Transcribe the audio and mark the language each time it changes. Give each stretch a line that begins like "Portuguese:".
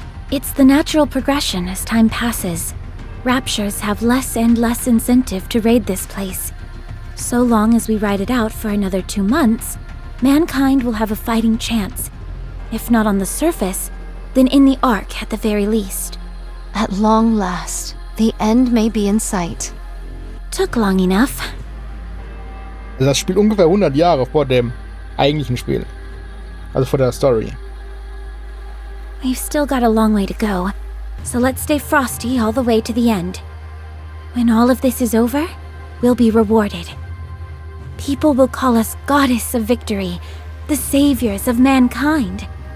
English: It's the natural progression as time passes. Raptures have less and less incentive to raid this place. So long as we ride it out for another 2 months, mankind will have a fighting chance. If not on the surface, then in the Ark at the very least. At long last, the end may be in sight. Took long enough.
German: Also das spielt ungefähr 100 Jahre vor dem eigentlichen Spiel. Also vor der Story.
English: We've still got a long way to go, so let's stay frosty all the way to the end. When all of this is over, we'll be rewarded. People will call us Goddess of Victory, the saviors of mankind.